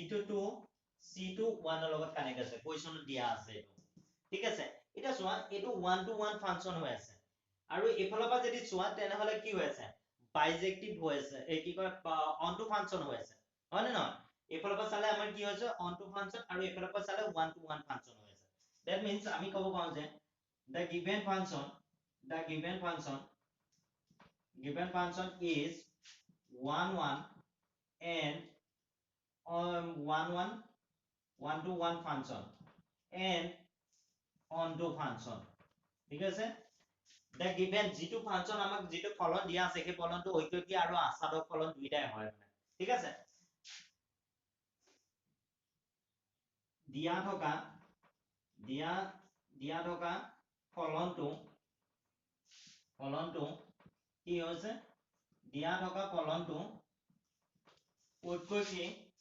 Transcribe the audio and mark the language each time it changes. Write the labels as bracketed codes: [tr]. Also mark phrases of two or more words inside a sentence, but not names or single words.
[as] টো 2 c টো 1 ৰ লগত কানেক্ট আছে কোৱেশ্যনত দিয়া আছে এইটো ঠিক আছে এটা চোৱা এটো [en] 1 to 1 function [as] হৈ আছে আৰু এফালৰ পৰা যদি চোৱা তেনেহলে কি হৈ আছে বাইজেক্টিভ হৈ আছে এই কি কয় [en] on to function [as] হৈ আছে হয় নে নহয় এফালৰ পৰা চালে আমাৰ কি হৈছে [en] on to function [as] আৰু এফালৰ পৰা চালে [en] 1 to 1 function [as] হৈ আছে [en] that means [as] আমি কব পাৰো যে [en] the given function is 1 1 and 1 to 1 function and on to function ঠিক [as] আছে [en] the given [as] যিটো ফাংচন আমাক যিটো ফলন দিয়া আছে সেই ফলনটো ঐকিক আৰু আসাদক ফলন দুইটাই হয় মানে ঠিক আছে দিয়া থকা ফলনটো কি হৈছে দিয়া থকা ফলনটো ঐকিক